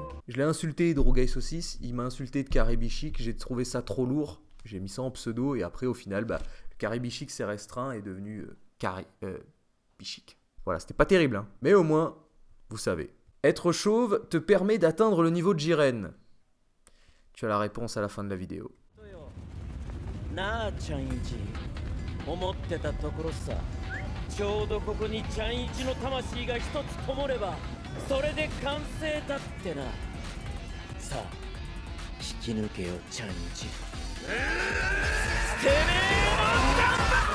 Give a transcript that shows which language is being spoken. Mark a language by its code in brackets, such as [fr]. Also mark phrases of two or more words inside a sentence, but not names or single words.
[fr] Je l'ai insulté de Rougail Saucisse, il m'a insulté de Caribichic, j'ai trouvé ça trop lourd. J'ai mis ça en pseudo et après au final, le Caribichic s'est restreint et est devenu Caribichic. Voilà, c'était pas terrible, mais au moins, vous savez. Être chauve te permet d'atteindre le niveau de Jiren. Tu as la réponse à la fin de la vidéo. [ja] ちょうどここにちゃんいちの魂が一つこもればそれで完成だってな。さあ引き抜けよちゃんいち。てめえの頑張